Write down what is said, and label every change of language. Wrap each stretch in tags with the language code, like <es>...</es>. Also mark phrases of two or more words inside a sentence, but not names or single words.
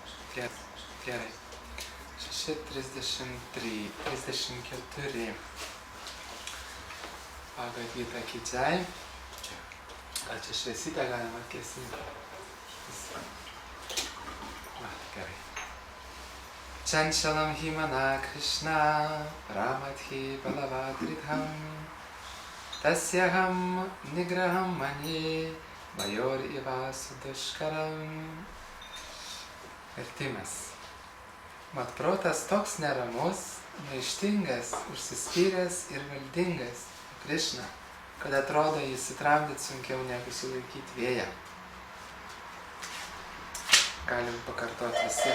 <lt>Gerai. 6:34. Bhagavad-gita Kijai. Gal čia šviesytę galima atgesinti? Gerai.</lt> <sa>चञ्चलं हि मनः कृष्ण प्रमाथि बलवद्दृढम् तस्याहं निग्रहं मन्ये मेजर इव सुदुष्करम्.</sa> <lt>Vertimas. Mat protas toks neramus, maištingas, užsispyręs ir valdingas, Krishna, kad atrodo jį sutramdyti sunkiau negu sulaikyti vėją. Galim pakartoti visi.</lt>